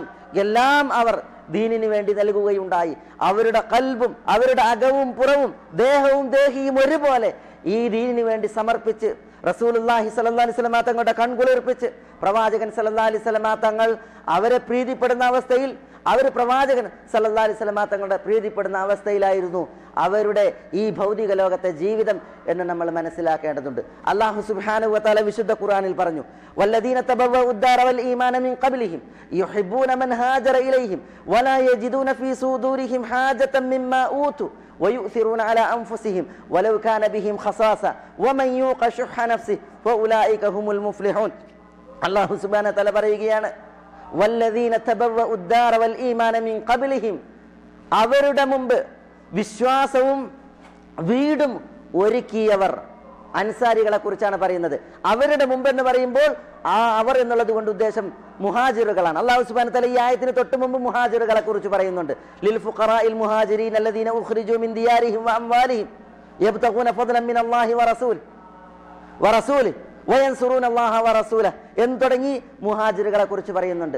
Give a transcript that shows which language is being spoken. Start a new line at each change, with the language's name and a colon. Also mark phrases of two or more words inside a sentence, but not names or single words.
Malayalam: എല്ലാം അവർ ദീനിന് വേണ്ടി നൽകുകയുണ്ടായി. അവരുടെ കൽബും അവരുടെ അകവും പുറവും ദേഹവും ദേഹിയും ഒരുപോലെ ഈ ദീനിന് വേണ്ടി സമർപ്പിച്ച്
Arabic: رسول الله صلى الله عليه وسلم
Malayalam: തങ്ങളുടെ കൺകുളിർപ്പിച്ച് പ്രവാചകൻ
Arabic: صلى الله عليه وسلم
Malayalam: തങ്ങൾ അവരെ പ്രീതിപ്പെടുന്ന അവസ്ഥയിൽ, അവർ പ്രവാചകൻ
Arabic: صلى الله عليه وسلم
Malayalam: തങ്ങളുടെ പ്രീതിപ്പെടുന്ന അവസ്ഥയിലായിരുന്നു അവരുടെ ഈ ഭൗതിക ലോകത്തെ ജീവിതം എന്ന് നമ്മൾ മനസ്സിലാക്കേണ്ടതുണ്ട്.
Arabic: الله سبحانه وتعالى
Malayalam: വിശുദ്ധ ഖുർആനിൽ പറഞ്ഞു,
Arabic: والذين تبوءوا الدار والإيمان من قبلهم يحبون من هاجر إليهم ولا يجدون في صدورهم حاجة مما أوتوا ويؤثرون على أنفسهم ولو كان بهم خصاصة ومن يوق شح نفسه فأولئك هم المفلحون. الله سبحانه وتعالى പറയുകയാണ്, والذين تبوءوا الدار والإيمان من قبلهم,
Malayalam: അവരുടെ മുമ്പ് വിശ്വാസവും വീടും ഒരുക്കിയവർ. അൻസാരികളെ കുറിച്ചാണ് പറയുന്നത്. അവരുടെ മുമ്പ് എന്ന് പറയുമ്പോൾ ആ അവർ എന്നുള്ളത് കൊണ്ട് ഉദ്ദേശം മുഹാജിറുകളാണ്.
Arabic: الله سبحانه وتعالى
Malayalam: ഈ ആയത്തിന് തൊട്ട് മുമ്പ് മുഹാജിറുകളെ കുറിച്ച് പറയുന്നുണ്ട്.
Arabic: للفقراء المهاجرين الذين أخرجوا من ديارهم وأموالهم يبتغون فضلا من الله ورسوله وينصرون الله ورسوله
Malayalam: എന്ന് തുടങ്ങി മുഹാജിറുകളെ കുറിച്ച് പറയുന്നുണ്ട്.